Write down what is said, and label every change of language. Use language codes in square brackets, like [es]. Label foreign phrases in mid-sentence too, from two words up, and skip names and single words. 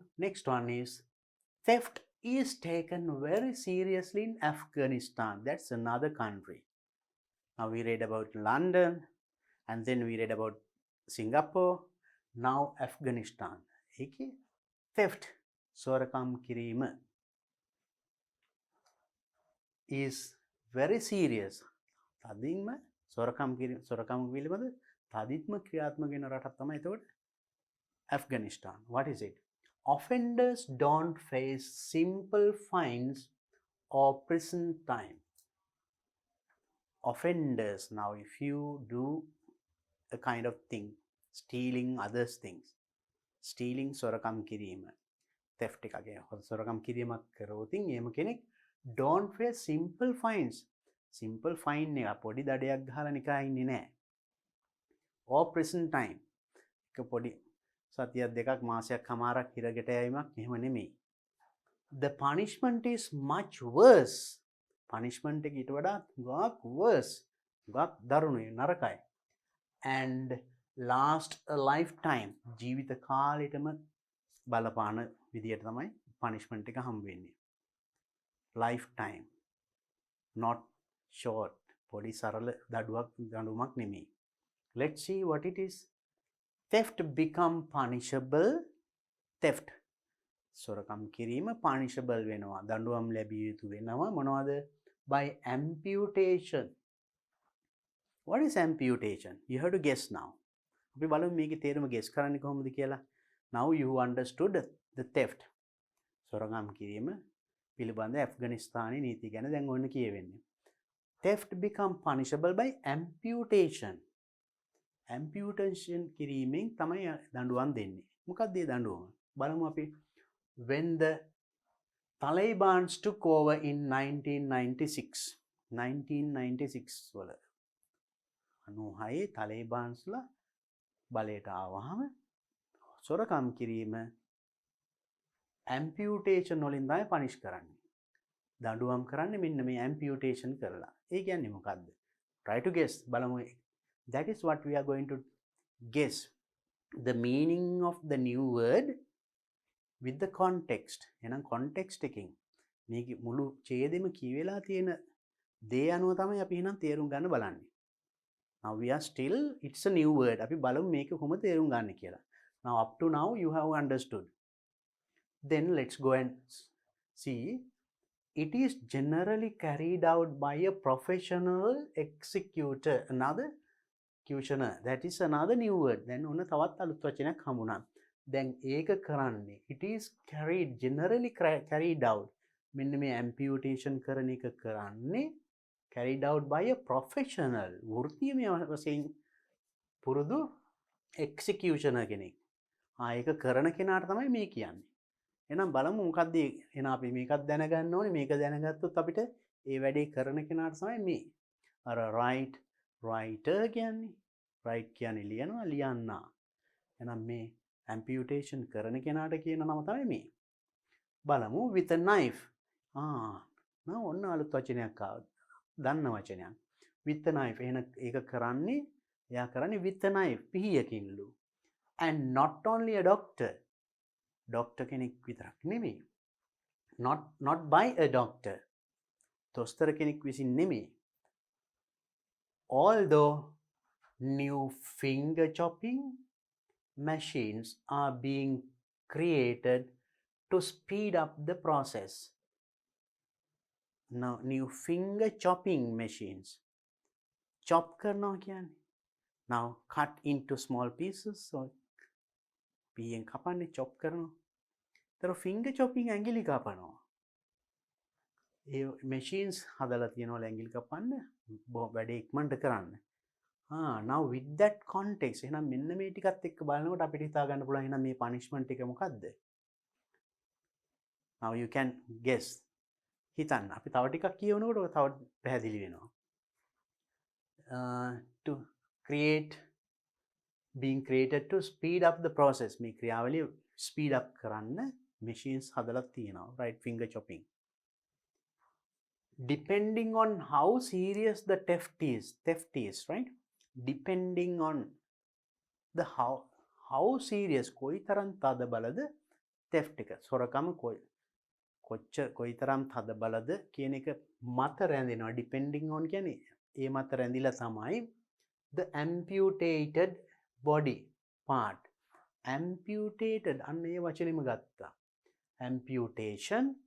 [en] Next one is theft is taken very seriously in Afghanistan. That's another country. Now we read about London and then we read about Singapore. Now Afghanistan. Okay? Theft, [si] සොරකම් කිරීම [en] is very serious. [si] තදින්ම සොරකම් පිළිබඳ තදින්ම ක්‍රියාත්මක වෙන රටක් තමයි එතකොට Afghanistan. What is it? [en] Offenders don't face simple fines or prison time. Offenders, now if you do a kind of thing, stealing others things, stealing [si] සොරකම් කිරීම, theft එකගේ සොරකම් කිරීමක් කරෝතින් එහෙම කෙනෙක් [en] don't face simple fines. Simple fine [si] එක පොඩි දඩයක් ගහලා නිකන් ඉන්නේ නැහැ. [en] or prison time. [si] එක පොඩි සතියක් දෙකක් මාසයක් හමාරක් හිරගෙට යෑමක් එහෙම නෙමෙයි. [en] The punishment is much worse. [si] Punishment එක ඊට වඩා ගොඩක් worse. ගොඩක් දරුණුයි නරකයි. [en] And last a lifetime. [si] ජීවිත කාලෙටම බලපාන විදියට තමයි punishment එක හම්බ වෙන්නේ. [en] Lifetime. Not short. [si] පොඩි සරල දඬුවමක් නෙමෙයි. [en] Let's see what it is. Theft become punishable. Theft. [si] සොරකම් කිරීම punishable වෙනවා. දඬුවම් ලැබිය යුතු වෙනවා. මොනවද? [en] By amputation. What is amputation? You have to guess now. [si] අපි බලමු මේකේ තේරුම guess කරන්නේ කොහොමද කියලා. [en] Now you understood the theft. [si] සොරකම් කිරීම පිළිබඳ ඇෆ්ගනිස්තානයේ නීති ගැන දැන් ඔන්න කියවෙන්නේ. [en] Theft become punishable by amputation. [si] Amputation කිරීමෙන් තමයි දඬුවම් දෙන්නේ. මොකක්ද මේ දඬුවම? බලමු අපි. [en] When the Taliban took over in 1996. [si] 1996 වල 96 Talibanස්ලා බලයට ආවහම සොරකම් කිරීම amputation වලින් තමයි punish කරන්නේ. දඬුවම් කරන්නේ මෙන්න මේ amputation කරලා. ඒ කියන්නේ මොකද්ද? [en] Try to guess. බලමු. That is what we are going to guess. The meaning of the new word with the context. [si] එහෙනම් context එකකින් මේක මුළු ඡේදෙම කියවෙලා තියෙන දේ අනුව තමයි අපි එහෙනම් තේරුම් ගන්න බලන්නේ. [en] Now we are still, it's a new word. [si] අපි බලමු මේක කොහොමද තේරුම් ගන්න කියලා. [en] Now up to now you have understood. Then let's go and see. It is generally carried out by a professional executor. Another executioner. That is another new word. [si] Then ඔන්න තවත් අලුත් වචනයක් හමුණා. දැන් ඒක කරන්නේ. [en] It is carried, generally carried out. [si] මෙන්න මේ amputation කරන එක කරන්නේ [en] carried out by a professional. [si] වෘත්තීයම වශයෙන් පුරුදු executioner කෙනෙක්. ඒක කරන කෙනාට තමයි මේ කියන්නේ. එහෙනම් බලමු මොකක්ද එහෙනම් අපි මේකත් දැනගන්න ඕනේ. මේක දැනගත්තොත් අපිට ඒ වැඩේ කරන කෙනාට තමයි මේ අර writer කියන්නේ. write කියන්නේ ලියනවා, ලියන්නා. එහෙනම් මේ amputation කරන කෙනාට කියන නම තමයි මේ. [en] බලමු with a knife. [si] නෝ ඔන්න අලුත් වචනයක් ආවා. දන්න වචනයක්. [en] with a knife. [si] එහෙනම් ඒක කරන්නේ එයා කරන්නේ [en] with a knife [si] පිහියකින්ලු. [en] And not only a doctor. [si] Doctor කෙනෙක් විතරක් නෙමෙයි. [en] Not by a doctor. [si] දොස්තර කෙනෙක් විසින් නෙමෙයි. [en] Although new finger chopping machines are being created to speed up the process. Now new finger chopping machines. [si] Chop කරනවා කියන්නේ. [en] Now cut into small pieces. [si] So පියෙන් කපන්නේ chop කරනවා. ඒතර [en] finger chopping [si] ඇඟිලි කපනවා. ඒ machines හදලා තියෙනවා ඇඟිලි කපන්න වැඩේ ඉක්මනට කරන්න. [en] Now with that context [si] එහෙනම් මෙන්න මේ ටිකත් එක්ක බලනකොට අපිට හිතා ගන්න පුළුවන් එහෙනම් මේ punishment එක මොකද්ද? [en] Now you can guess. [si] හිතන්න. අපි තව ටිකක් කියවනකොට තව පැහැදිලි වෙනවා. [en] To create, being created to speed up the process. [si] මේ ක්‍රියාවලිය [en] speed up [si] කරන්න machines හදලා තියෙනවා. [en] Right, finger chopping. Depending on how serious the theft is, right? Depending on the how serious [si] කොයිතරම් තද බලද theft එක සොරකම කොයිතරම් තද බලද කියන එක මත රැඳෙනවා [en] depending on [si] කියන්නේ ඒ මත රැඳිලා තමයි [en] the amputated body part amputated [si] අන්න ඒ වචනේම ගත්තා amputation